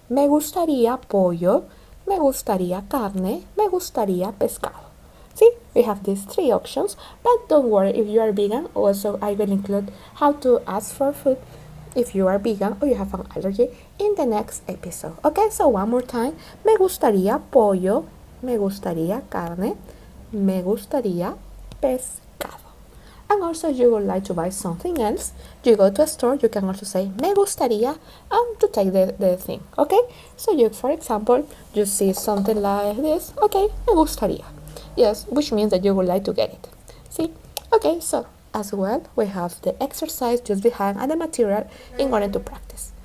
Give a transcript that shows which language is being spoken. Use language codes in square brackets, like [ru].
[es] Me gustaría pollo, me gustaría carne, me gustaría pescado. [en] See, we have these three options, but don't worry if you are vegan. Also, I will include how to ask for food if you are vegan or you have an allergy in the next episode. Okay, so one more time. [es] Me gustaría pollo, me gustaría carne, me gustaría pescado. [en] And also, if you would like to buy something else, you go to a store, you can also say [es] me gustaría [en] to take the thing. Okay, so you, for example, you see something like this. Okay, [es] me gustaría. [en] Yes, which means that you would like to get it. See? Okay, so as well, we have the exercise just behind and the material in order to practice.